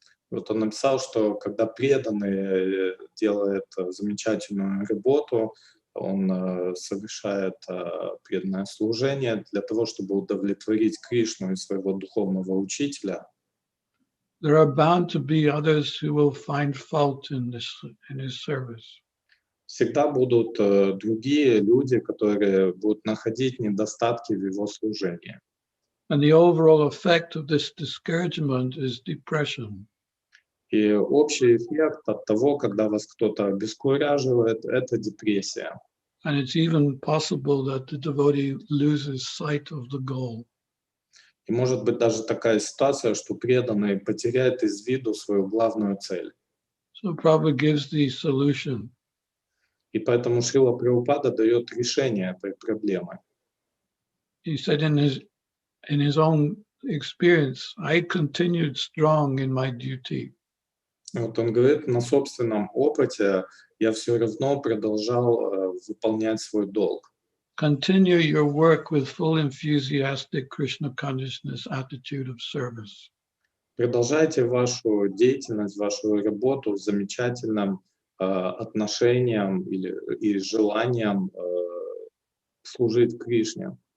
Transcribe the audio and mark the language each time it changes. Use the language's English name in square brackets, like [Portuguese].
[Russian] Вот он написал, что когда преданный делает замечательную работу, он совершает преданное служение для того, чтобы удовлетворить Кришну и своего духовного учителя. [English] there are bound to be others who will find fault in his service. [Russian] Всегда будут другие люди, которые будут находить недостатки в его служении. [English] And the overall effect of this discouragement is depression. [Russian] И общий эффект от того, когда вас кто-то обескураживает, это депрессия. [English] And it's even possible that the devotee loses sight of the goal. [Russian] И может быть даже такая ситуация, что преданный потеряет из виду свою главную цель. [English] So Prabhupada gives the solution. [Russian] И поэтому Шрила Прабхупада дает решение этой проблемы. [English] He said in his own experience, I continued strong in my duty. [Russian] Вот он говорит, на собственном опыте я все равно продолжал выполнять свой долг. [English] Continue your work with full enthusiastic Krishna consciousness attitude of service. [Russian] Продолжайте вашу деятельность, вашу работу с замечательным отношением и желанием служить Кришне.